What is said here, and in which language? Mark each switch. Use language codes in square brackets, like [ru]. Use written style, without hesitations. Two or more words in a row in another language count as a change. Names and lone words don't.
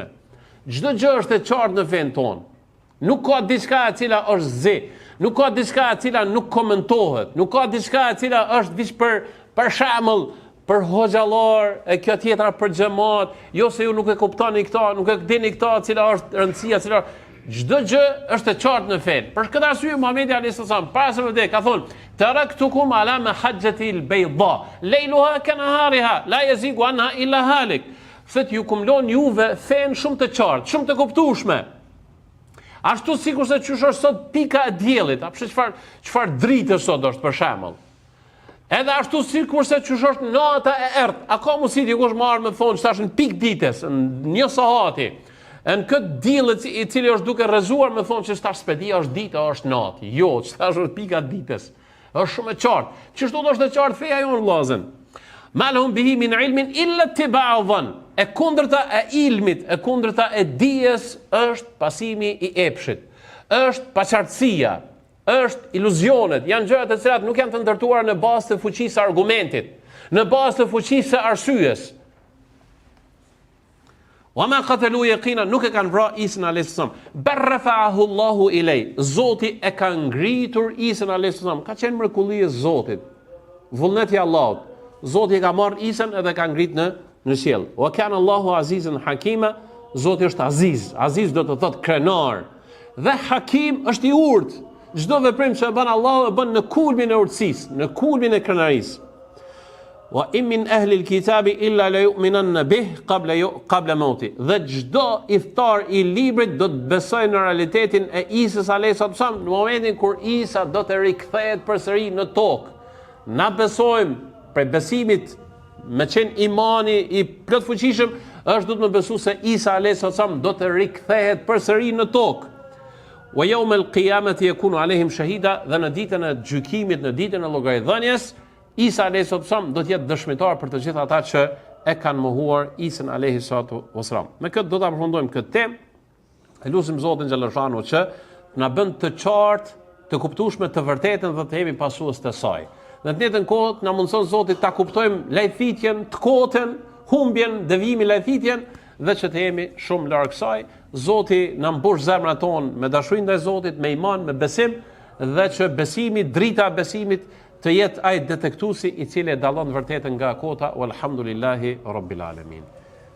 [sq] Çdo gjë është e qartë në fen ton. Nuk ka diçka e cila është zi, nuk ka diçka e cila nuk komentohet, nuk ka diçka e cila është veç për shembull, për hoxhallar, e kjo tjetra për xhamat, jo se ju nuk e kuptoni këta, nuk e dini këta, cila është rëndësia, cila çdo gjë është e qartë në fen. Për këtë arsye Muhamedi [ar] عليه السلام [sq] para se vdek ka thonë: [ar] "تركتكم على المحجة البيضاء ليلها كنهارها لا يزيغ عنها إلا هالك." [sq] Thot ju kumlon juve fen shumë të qartë, shumë të kuptueshme. Ashtu sikurse çush është sot pika e diellit, apo çfarë drite sot është për shembull. Edhe ashtu sikurse çush është nata e errët. A ka mundësi dikush marrë me thonë tash në pikë ditës, në një sahati, në këtë diell i cili është duke rrezuar me thonë që tash spedia është dita, është natë. Jo, tash është pika e ditës. Është shumë e qartë. Çështu është e qartë feja jonë vllazën. [ar] ما لهم به من علم إلا اتباع الظن. [sq] E kundërta e ilmit, e kundërta e dijes është pasimi i epshit. Është paqartësia, është iluzionet, janë gjëra të cilat nuk janë të ndërtuara në bazë të fuqisë së argumentit, në bazë të fuqisë së arsyes. [ar] وما قتلوه يقينا, [sq] nuk e kanë vrarë Isën [ar] عليه السلام. بل رفعه الله إليه. [sq] Zoti e ka ngritur Isën [ar] عليه السلام. [sq] Ka qenë mrekulli e Zotit. Vullneti i Allahut. Zoti e ka marrë Isën edhe ka ngrit në qiell. [ar] وكان الله عزيزا حكيما. [sq] Zoti është aziz. Aziz do të thotë krenar. Dhe hakim është i urtë. Çdo veprim që e bën Allahu e bën në kulmin e urtësisë, në kulmin e krenarisë. [ar] وإن من أهل الكتاب إلا ليؤمنن به قبل موته. [sq] Dhe çdo i ftar i librit do të besojë në realitetin e Isës [ar] عليه السلام [sq] në momentin kur Isa do të rikthehet përsëri në tokë. Na besojmë për besimit me qenë imani i plot fuqishëm është do të më besu se Isa [ar] عليه السلام [sq] do të rikthehet përsëri në tokë. [ar] ويوم القيامة يكون عليهم شهيدا, [sq] dhe në ditën e gjykimit, në ditën e llogaridhënies, Isa [ar] عليه السلام [sq] do të jetë dëshmitar për të gjithë ata që e kanë mohuar Isën [ar] عليه السلام. [sq] Me këtë do ta përfundojmë këtë temë. E lutim Zotin xhaleshanu që na bën të qartë, të kuptueshme të vërtetën dhe të jemi pasues të saj. Në të njëjtën kohë na mundson Zoti ta kuptojmë lajthitjen, të kotën, humbjen, devimin, lajthitjen dhe që të jemi shumë larg kësaj. Zoti na mbush zemrat tonë me dashuri ndaj Zotit, me iman, me besim dhe që besimi, drita e besimit të jetë ai detektuesi i cili e dallon vërtetën nga kota. [ar] والحمد لله رب العالمين.